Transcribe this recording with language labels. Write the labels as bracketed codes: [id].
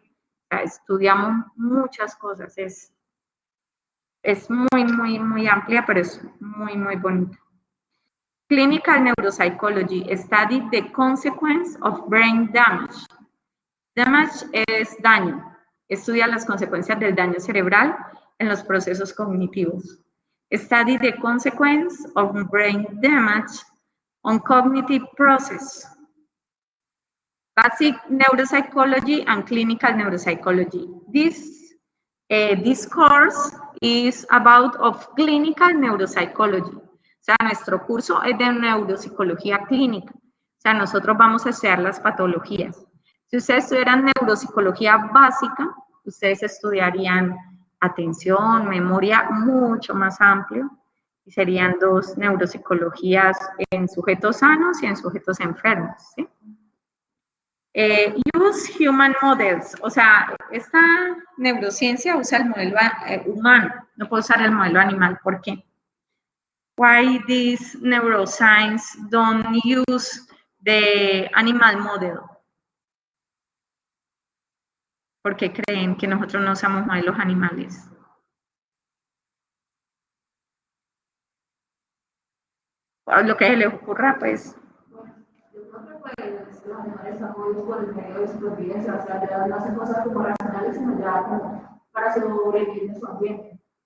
[es] O sea, estudiamos muchas cosas, es muy amplia, pero es muy bonita. [en] Clinical Neuropsychology study the consequence of brain damage. [es] Damage es daño. Estudia las consecuencias del daño cerebral en los procesos cognitivos. [en] Study the consequence of brain damage on cognitive process. Basic neuropsychology and clinical neuropsychology. This course is about of clinical neuropsychology. [es] O sea, nuestro curso es de neuropsicología clínica. O sea, nosotros vamos a estudiar las patologías. Si ustedes estudiaran neuropsicología básica, ustedes estudiarían atención, memoria mucho más amplio Y serían dos neuropsicologías en sujetos sanos y en sujetos enfermos, ¿sí? [en] Use human models, [es] o sea, esta neurociencia usa el modelo humano, no puede usar el modelo animal. ¿Por qué? [en] Why this neuroscience don't use the animal model? [es] ¿Por qué creen que nosotros no usamos modelos animales? O lo que les ocurra, pues. Yo creo que pues, los animales están movidos por el medio de supervivencia, o sea, ya no hacen cosas como racionales, sino ya como para sobrevivir en su ambiente.